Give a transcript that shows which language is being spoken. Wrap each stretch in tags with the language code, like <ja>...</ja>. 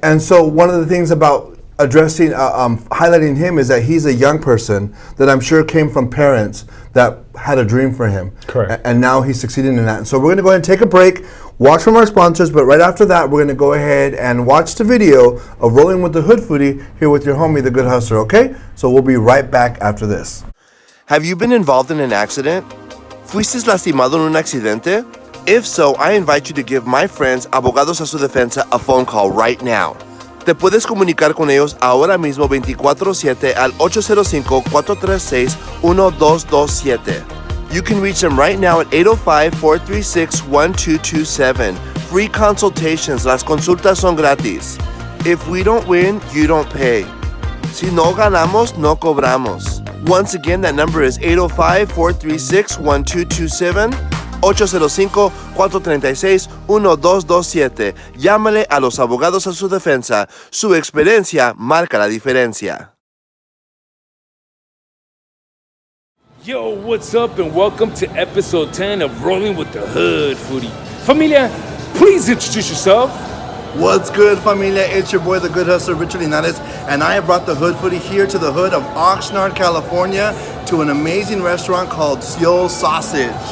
<en>And so one of the things about addressing, highlighting him is that he's a young person that I'm sure came from parents that had a dream for him. Correct. And now he's succeeding in that. And so we're going to go ahead and take a break, watch from our sponsors, but right after that, we're going to go ahead and watch the video of Rolling with the Hood Foodie here with your homie, The Good Hustler, okay? So we'll be right back after this. Have you been involved in an accident? ¿Fuiste lastimado en un accidente? If so, I invite you to give my friends Abogados a su Defensa a phone call right now.</en> <es>Te puedes comunicar con ellos ahora mismo 24/7 al 805-436-1227.</es> <en>You can reach them right now at 805-436-1227.</en> <es>Free consultations. Las consultas son gratis.</es> <en>If we don't win, you don't pay. Si no ganamos, no cobramos. Once again, that number is 805-436-1227. 805-436-1227.</en> <es>Llámale a los abogados a su defensa. Su experiencia marca la diferencia.</es> <en>Yo, what's up, and welcome to episode 10 of Rolling with the Hood Foodie. Familia, please introduce yourself. What's good, familia? It's your boy, The Good Hustler, Richard Linares, and I have brought the Hood Foodie here to the hood of Oxnard, California, to an amazing restaurant called Seoul Sausage.</en>